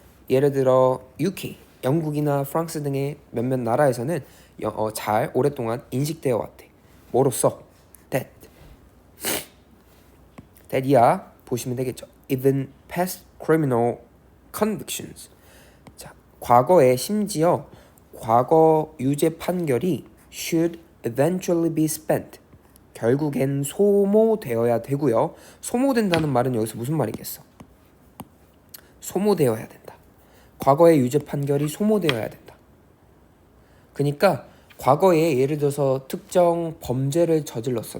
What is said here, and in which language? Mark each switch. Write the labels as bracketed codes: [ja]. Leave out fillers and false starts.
[ko] 예를 들어 UK, 영국이나 프랑스 등의 몇몇 나라에서는 잘 오랫동안 인식되어 왔대. 뭐로써? that이야 보시면 되겠죠. [en] Even past criminal convictions. [ko] 자, 과거에 심지어 과거 유죄 판결이 [en] should eventually be spent. [ko] 결국엔 소모되어야 되고요. 소모된다는 말은 여기서 무슨 말이겠어? 소모되어야 된다. 과거의 유죄 판결이 소모되어야 된다. 그러니까 과거에 예를 들어서 특정 범죄를 저질렀어.